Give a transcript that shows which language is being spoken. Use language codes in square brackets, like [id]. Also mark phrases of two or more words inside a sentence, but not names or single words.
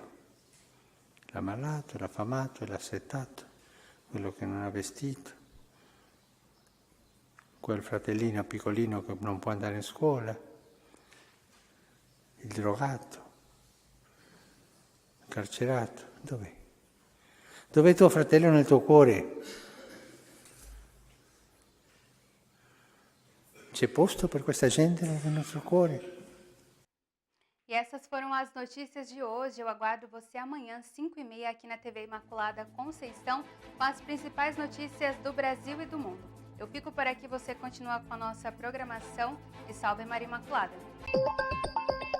[it] L'ammalato, l'affamato, l'assetato, quello che non ha vestito, quel fratellino piccolino che non può andare in scuola, il drogato, il carcerato. Dov'è? Dov'è tuo fratello nel tuo cuore? C'è posto per questa gente nel nostro cuore? [pt] E essas foram as notícias de hoje. Eu aguardo você amanhã, 5h30, aqui na TV Imaculada Conceição, com as principais notícias do Brasil e do mundo. Eu fico por aqui, você continua com a nossa programação e salve Maria Imaculada.